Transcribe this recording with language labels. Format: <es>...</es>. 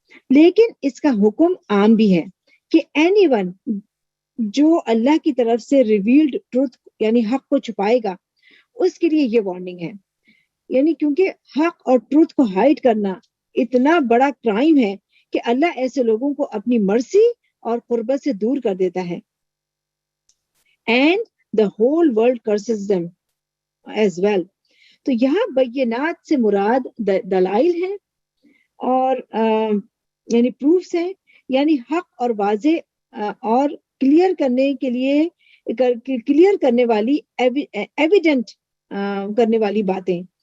<ur>لیکن اس کا حکم عام بھی ہے کہ اینی ون جو اللہ کی طرف سے ریویلڈ ٹروتھ یعنی حق کو چھپائے گا اس کے لیے یہ وارننگ ہے. یعنی کیونکہ حق اور ٹروتھ کو ہائڈ کرنا اتنا بڑا کرائم ہے کہ اللہ ایسے لوگوں کو اپنی مرضی اور قربت سے دور کر دیتا ہے.</ur> <en>And the whole world curses them as well.</en> <ur>تو یہاں بینات سے مراد دلائل ہیں اور یعنی پروفس ہیں، یعنی حق اور واضح اور کلیئر کرنے کے لیے کلیئر کرنے والی ایویڈنٹ کرنے والی باتیں.</ur>